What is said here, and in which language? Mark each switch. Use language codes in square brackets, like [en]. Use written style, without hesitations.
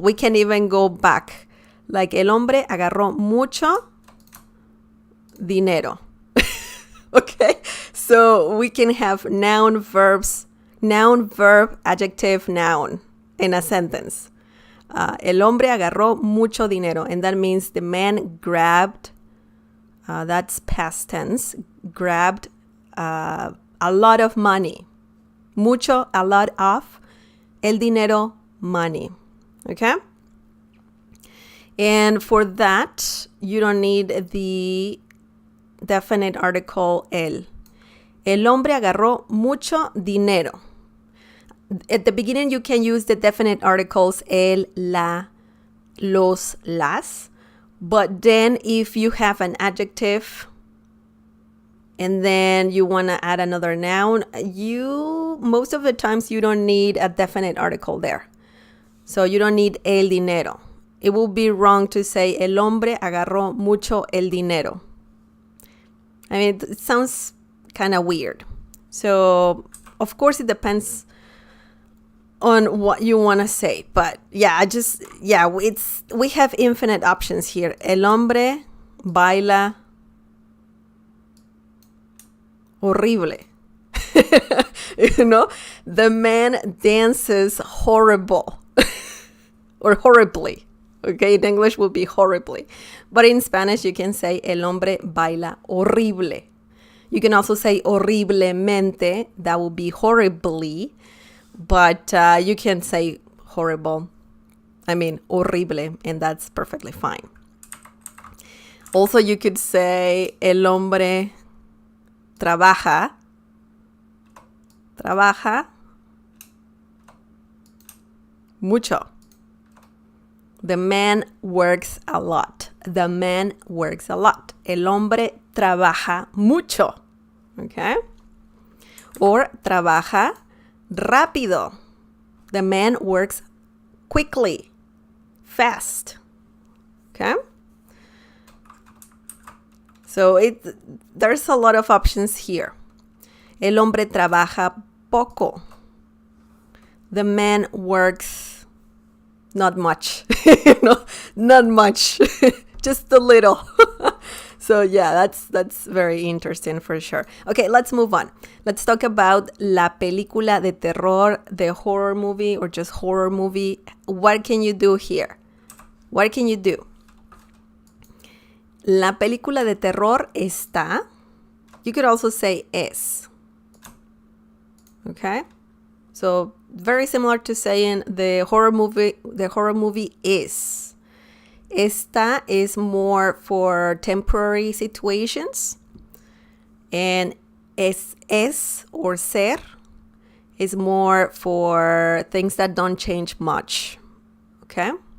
[en] We can even go back, like [es] el hombre agarró mucho dinero. [en] Okay, so we can have noun, verbs, noun, verb, adjective, noun in a sentence. [es] El hombre agarró mucho dinero, [en] and that means the man grabbed, that's past tense, grabbed a lot of money. Mucho, a lot of, el dinero, money. Okay? And for that, you don't need the definite article el. [es] El hombre agarró mucho dinero. [en] At the beginning, you can use the definite articles el, la, los, las. But then if you have an adjective and then you want to add another noun, most of the times you don't need a definite article there. So you don't need el dinero. It will be wrong to say [es] el hombre agarró mucho el dinero. [en] I mean, it sounds kind of weird. So, of course, it depends on what you want to say. But yeah, we have infinite options here. [es] El hombre baila horrible. [en] You know, the man dances horrible or horribly. Okay, in English will be horribly. But in Spanish, you can say [es] el hombre baila horrible. [en] You can also say horriblemente. That will be horribly. But you can say horrible. I mean, horrible. And that's perfectly fine. Also, you could say [es] el hombre trabaja. Trabaja mucho. [en] The man works a lot. The man works a lot. [es] El hombre trabaja mucho. [en] Okay? Or [es] trabaja rápido. [en] The man works quickly, fast. Okay? So there's a lot of options here. [es] El hombre trabaja poco. [en] The man works not much. Not much. Just a little. So yeah, that's very interesting for sure. Okay, let's move on. Let's talk about [es] la película de terror, [en] the horror movie, or just horror movie. What can you do here? What can you do? [es] La película de terror está. [en] You could also say es. Okay? So very similar to saying the horror movie is. Esta is more for temporary situations. And es or ser is more for things that don't change much. Okay?